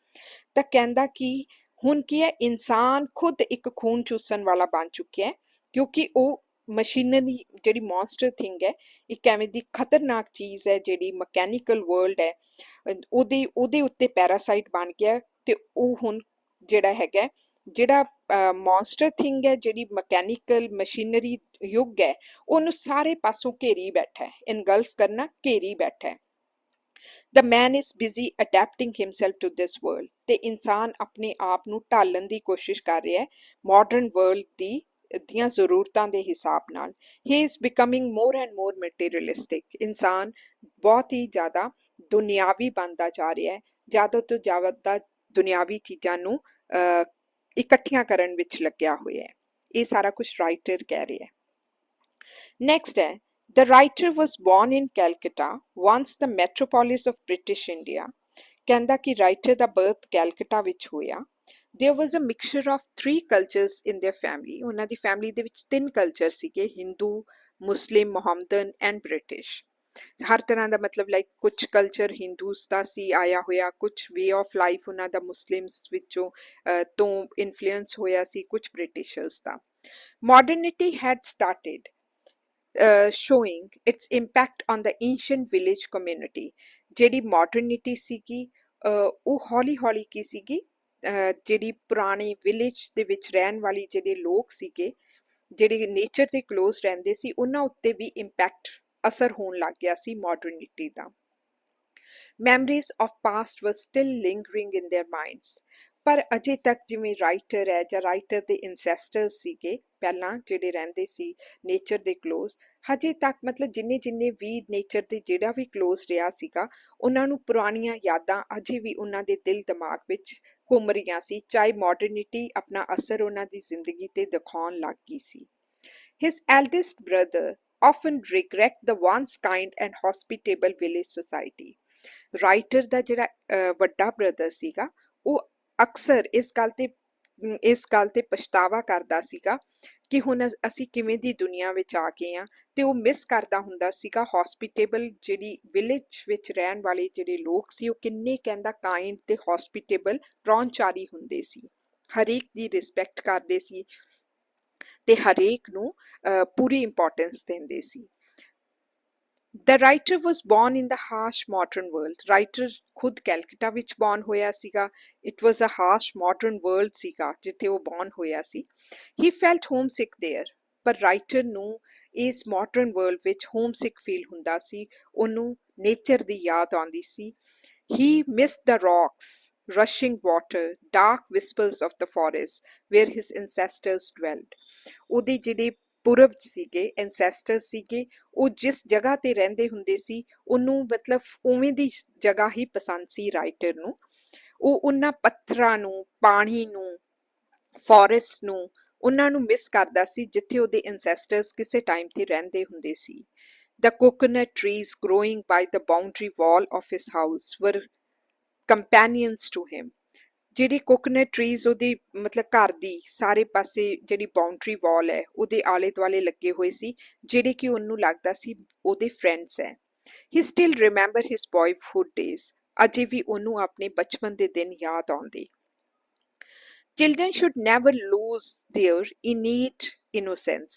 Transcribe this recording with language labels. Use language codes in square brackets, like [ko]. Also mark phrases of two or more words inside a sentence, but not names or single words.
[pa] ਤਾਂ ਕਹਿੰਦਾ ਕਿ ਹੁਣ ਕੀ ਹੈ, ਇਨਸਾਨ ਖੁਦ ਇੱਕ ਖੂਨ ਚੂਸਣ ਵਾਲਾ ਬਣ ਚੁੱਕਿਆ ਹੈ, ਕਿਉਂਕਿ ਉਹ ਮਸ਼ੀਨਰੀ ਜਿਹੜੀ [en] monster thing [pa] ਹੈ, ਇੱਕ ਐਵੇਂ ਦੀ ਖਤਰਨਾਕ ਚੀਜ਼ ਹੈ ਜਿਹੜੀ [en] mechanical world [pa] ਹੈ, ਉਹਦੇ ਉੱਤੇ ਪੈਰਾਸਾਈਟ ਬਣ ਗਿਆ। ਤੇ ਉਹ ਹੁਣ ਜਿਹੜਾ ਹੈਗਾ, ਜਿਹੜਾ [en] monster thing [pa] ਹੈ, ਜਿਹੜੀ [en] mechanical machinery [pa] ਯੁੱਗ ਹੈ, ਉਹਨੂੰ ਸਾਰੇ ਪਾਸੋਂ ਘੇਰੀ ਬੈਠਾ ਹੈ, ਇਨਗਲਫ ਕਰਨਾ, ਘੇਰੀ ਬੈਠਾ ਹੈ। [en] The man is busy adapting himself to this world। [pa] ਤੇ ਇਨਸਾਨ ਆਪਣੇ ਆਪ ਨੂੰ ਢਾਲਣ ਦੀ ਕੋਸ਼ਿਸ਼ ਕਰ ਰਿਹਾ ਹੈ [en] modern world [pa] ਦੀਆਂ ਜ਼ਰੂਰਤਾਂ ਦੇ ਹਿਸਾਬ ਨਾਲ। [en] He is becoming more and more materialistic। [pa] ਇਨਸਾਨ ਬਹੁਤ ਹੀ ਜ਼ਿਆਦਾ ਦੁਨਿਆਵੀ ਬਣਦਾ ਜਾ ਰਿਹਾ ਹੈ, ਜ਼ਿਆਦਾ ਤੋਂ ਜ਼ਿਆਦਾ ਦੁਨਿਆਵੀ ਚੀਜ਼ਾਂ ਨੂੰ ਇਕੱਠੀਆਂ ਕਰਨ ਵਿੱਚ ਲੱਗਿਆ ਹੋਇਆ ਹੈ। ਇਹ ਸਾਰਾ ਕੁਝ ਰਾਈਟਰ ਕਹਿ ਰਿਹਾ ਹੈ। ਨੈਕਸਟ ਹੈ, [en] The writer was born in Calcutta, once the metropolis of British India। [pa] ਕਹਿੰਦਾ ਕਿ ਰਾਈਟਰ ਦਾ ਬਰਥ ਕੈਲਕਟਾ ਵਿੱਚ ਹੋਇਆ। [en] There was a mixture of 3 cultures in their family। [pa] ਉਹਨਾਂ ਦੀ ਫੈਮਿਲੀ ਦੇ ਵਿੱਚ 3 ਕਲਚਰ ਸੀਗੇ, ਹਿੰਦੂ, ਮੁਸਲਿਮ, [en] Mohammedan and British. [pa] ਹਰ ਤਰ੍ਹਾਂ ਦਾ ਮਤਲਬ ਲਾਈਕ ਕੁਝ ਕਲਚਰ ਹਿੰਦੂਸ ਦਾ ਸੀ ਆਇਆ ਹੋਇਆ, ਕੁਝ [en] way of life [pa] ਉਹਨਾਂ ਦਾ ਮੁਸਲਿਮਸ ਵਿੱਚੋਂ ਤੋਂ ਇਨਫਲੂਐਂਸ ਹੋਇਆ ਸੀ, ਕੁਝ ਬ੍ਰਿਟਿਸ਼ਰਸ ਦਾ। [en] Modernity had started showing its impact on the ancient village community। [pa] ਜਿਹੜੀ modernity ਸੀਗੀ ਉਹ ਹੌਲੀ ਹੌਲੀ ਕੀ ਸੀਗੀ, ਜਿਹੜੀ ਪੁਰਾਣੀ ਵਿਲੇਜ ਦੇ ਵਿੱਚ ਰਹਿਣ ਵਾਲੀ ਜਿਹੜੇ ਲੋਕ ਸੀਗੇ, ਜਿਹੜੇ ਨੇਚਰ ਦੇ ਕਲੋਜ਼ ਰਹਿੰਦੇ ਸੀ, ਉਹਨਾਂ ਉੱਤੇ ਵੀ ਇੰਪੈਕਟ, ਅਸਰ ਹੋਣ ਲੱਗ ਗਿਆ ਸੀ modernity ਦਾ। [en] Memories of past were still lingering in their minds। [pa] ਪਰ ਅਜੇ ਤੱਕ ਜਿਵੇਂ ਰਾਈਟਰ ਹੈ ਜਾਂ ਰਾਈਟਰ ਦੇ ਇਨਸੈਸਟਰਸ ਸੀਗੇ ਪਹਿਲਾਂ ਜਿਹੜੇ ਰਹਿੰਦੇ ਸੀ ਨੇਚਰ ਦੇ ਕਲੋਜ਼, ਹਜੇ ਤੱਕ ਮਤਲਬ ਜਿੰਨੇ ਵੀ ਨੇਚਰ ਦੇ ਜਿਹੜਾ ਵੀ ਕਲੋਜ਼ ਰਿਹਾ ਸੀਗਾ, ਉਹਨਾਂ ਨੂੰ ਪੁਰਾਣੀਆਂ ਯਾਦਾਂ ਅਜੇ ਵੀ ਉਹਨਾਂ ਦੇ ਦਿਲ ਦਿਮਾਗ ਵਿੱਚ ਘੁੰਮ ਰਹੀਆਂ ਸੀ, ਚਾਹੇ ਮਾਡਰਨਿਟੀ ਆਪਣਾ ਅਸਰ ਉਹਨਾਂ ਦੀ ਜ਼ਿੰਦਗੀ ਤੇ ਦਿਖਾਉਣ ਲੱਗ ਗਈ ਸੀ। [en] His eldest brother often regret the once kind and hospitable village society। [pa] ਰਾਈਟਰ ਦਾ ਜਿਹੜਾ ਵੱਡਾ ਬ੍ਰਦਰ ਸੀਗਾ ਉਹ ਅਕਸਰ ਇਸ ਗੱਲ ਤੇ ਇਸ ਗੱਲ ਤੇ ਪਛਤਾਵਾ ਕਰਦਾ ਸੀਗਾ ਕਿ ਹੁਣ ਅਸੀਂ ਕਿਵੇਂ ਦੀ ਦੁਨੀਆ ਵਿੱਚ ਆ ਗਏ ਹਾਂ, ਤੇ ਉਹ ਮਿਸ ਕਰਦਾ ਹੁੰਦਾ ਸੀਗਾ ਹੌਸਪੀਟੇਬਲ ਜਿਹੜੀ ਵਿਲੇਜ ਵਿੱਚ ਰਹਿਣ ਵਾਲੇ ਜਿਹੜੇ ਲੋਕ ਸੀ, ਉਹ ਕਿੰਨੇ ਕਹਿੰਦਾ ਕਾਇੰਡ ਤੇ ਹੌਸਪੀਟੇਬਲ ਪ੍ਰਾਹੁਣਚਾਰੀ ਹੁੰਦੇ ਸੀ, ਹਰੇਕ ਦੀ ਰਿਸਪੈਕਟ ਕਰਦੇ ਸੀ ਤੇ ਹਰੇਕ ਨੂੰ ਪੂਰੀ ਇੰਪੋਰਟੈਂਸ ਦਿੰਦੇ ਸੀ। [en] The writer was born in the harsh modern world. [pa] Writer ਖੁਦ ਕੈਲਕਟਾ ਵਿੱਚ born ਹੋਇਆ ਸੀਗਾ। [en] It was a harsh modern world [pa] ਸੀਗਾ ਜਿੱਥੇ ਉਹ born ਹੋਇਆ ਸੀ। [en] He felt homesick there. [pa] ਪਰ ਰਾਈਟਰ ਨੂੰ ਇਸ [en] modern world [pa] ਵਿੱਚ [en] homesick feel [pa] ਹੁੰਦਾ ਸੀ, ਉਹਨੂੰ ਨੇਚਰ ਦੀ ਯਾਦ ਆਉਂਦੀ ਸੀ। [en] He missed the rocks, rushing water, dark whispers of the forest where his ancestors dwelled. [pa] ਉਹਦੇ ਜਿਹੜੇ ਪੁਰਵ ਸੀਗੇ, ਐਂਸੈਸਟਰ ਸੀਗੇ, ਉਹ ਜਿਸ ਜਗ੍ਹਾ ਤੇ ਰਹਿੰਦੇ ਹੁੰਦੇ ਸੀ ਉਹਨੂੰ ਮਤਲਬ ਉਵੇਂ ਦੀ ਜਗ੍ਹਾ ਹੀ ਪਸੰਦ ਸੀ ਰਾਈਟਰ ਨੂੰ। ਉਹ ਉਹਨਾਂ ਪੱਥਰਾਂ ਨੂੰ, ਪਾਣੀ ਨੂੰ, ਫੋਰੈਸਟ ਨੂੰ, ਉਹਨਾਂ ਨੂੰ ਮਿਸ ਕਰਦਾ ਸੀ ਜਿੱਥੇ ਉਹਦੇ ਐਂਸੈਸਟਰਸ ਕਿਸੇ ਟਾਈਮ ਤੇ ਰਹਿੰਦੇ ਹੁੰਦੇ ਸੀ। [en] The coconut trees growing by the boundary wall of his house were companions to him. [pa] ਜਿਹੜੀ [en] coconut trees [pa] ਉਹਦੀ ਮਤਲਬ ਘਰ ਦੀ ਸਾਰੇ ਪਾਸੇ ਜਿਹੜੀ [en] boundary wall [pa] ਹੈ ਉਹਦੇ ਆਲੇ ਦੁਆਲੇ ਲੱਗੇ ਹੋਏ ਸੀ, ਜਿਹੜੇ ਕਿ ਉਹਨੂੰ ਲੱਗਦਾ ਸੀ ਉਹਦੇ ਫਰੈਂਡਸ ਹੈ। [en] He still remember his boyhood days. [pa] ਅਜੇ ਵੀ ਉਹਨੂੰ ਆਪਣੇ ਬਚਪਨ ਦੇ ਦਿਨ ਯਾਦ ਆਉਂਦੇ। [en] Children should never lose their innate innocence.